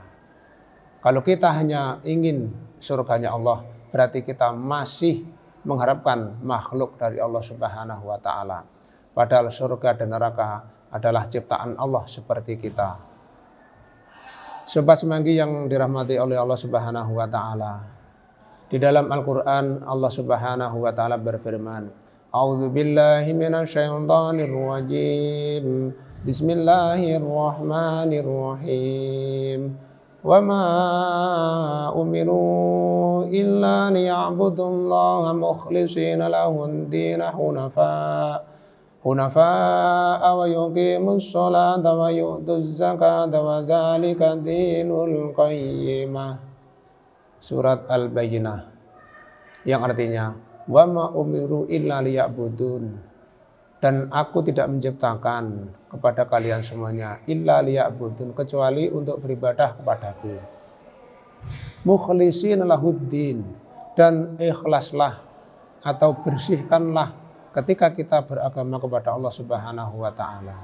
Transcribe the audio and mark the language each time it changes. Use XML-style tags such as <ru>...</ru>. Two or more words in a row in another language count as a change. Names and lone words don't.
<id>Kalau kita hanya ingin surganya Allah, berarti kita masih mengharapkan makhluk dari Allah</id> <ar>سبحانه وتعالى.</ar> <id>Padahal surga dan neraka adalah ciptaan Allah seperti kita. Sobat Semanggi yang dirahmati oleh Allah</id> <ar>سبحانه وتعالى,</ar> <id>Di dalam Al-Qur'an Allah</id> <ar>سبحانه وتعالى</ar> <id>berfirman,</id> <ar>أعوذ بالله من الشيطان الرجيم. بسم الله الرحمن الرحيم. وما أمروا إلا ليعبدوا الله مخلصين له الدين حنفاء ويقيموا الصلاة ويؤتوا الزكاة وذلك دين القيمة.</ar> <id>Surat Al-Bayyinah, yang artinya</id> <ar>وما أمروا إلا ليعبدون,</ar> <id>dan aku tidak menciptakan kepada kalian semuanya</id> <ar>إلا ليعبدون,</ar> <id>kecuali untuk beribadah kepadaku,</id> <ar>مخلصين له الدين,</ar> <id>dan ikhlaslah atau bersihkanlah ketika kita beragama kepada Allah</id> <ar>سبحانه وتعالى.</ar>